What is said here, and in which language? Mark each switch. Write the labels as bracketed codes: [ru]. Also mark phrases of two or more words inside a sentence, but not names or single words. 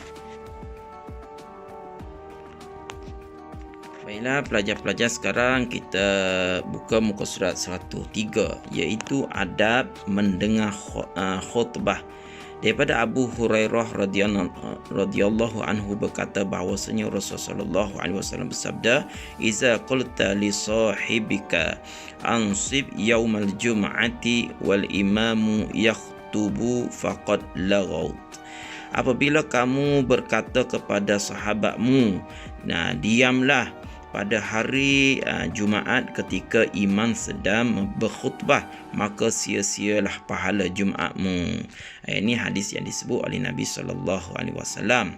[ms] Baiklah pelajar-pelajar, sekarang kita buka muka surat 103 iaitu adab mendengar khutbah. Daripada Abu Hurairah [ar] رضي الله عنه [ms] berkata bahawasanya Rasulullah SAW bersabda, [ar] "إذا قلت لصاحبك أنصت يوم الجمعة والإمام يخطب فقد لغوت." [ms] Apabila kamu berkata kepada sahabatmu, diamlah pada hari Jumaat ketika imam sedang berkhutbah, maka sia-sialah pahala Jumaatmu. Ini hadis yang disebut oleh Nabi SAW.